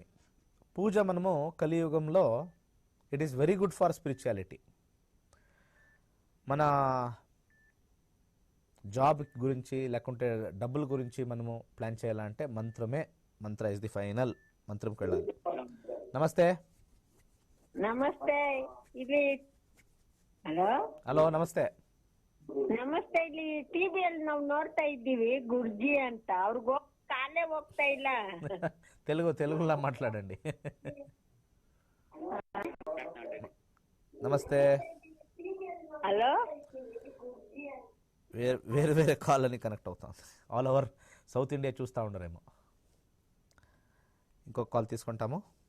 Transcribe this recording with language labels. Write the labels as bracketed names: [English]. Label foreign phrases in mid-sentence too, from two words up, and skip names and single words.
[Telugu] పూజ మనము కలియుగంలో [English] it is very good for spirituality. [Telugu] మన జాబ్ గురించి లేకుంటే డబ్బుల గురించి మనము ప్లాన్ చేయాలంటే [English] mantra is the final. [Telugu] మంత్రంకి వెళ్ళాలి. నమస్తే. [Kannada] ನಮಸ್ತೆ. ಇಲ್ಲಿ [Telugu] హలో నమస్తే. [Kannada] ನಮಸ್ತೆ. ಇಲ್ಲಿ ಟಿವಿಯಲ್ಲಿ ನಾವು ನೋಡ್ತಾ ಇದ್ದೀವಿ ಗುರ್ಜಿ ಅಂತ. ಅವ್ರಿಗೂ ಕಾಲೇ ಹೋಗ್ತಾ ಇಲ್ಲ. [Telugu] తెలుగులో మాట్లాడండి. నమస్తే. హలో. వేరే కాల్ అని కనెక్ట్ అవుతాం. [English] all over South India [Telugu] చూస్తూ ఉండరేమో. ఇంకొక కాల్ తీసుకుంటాము.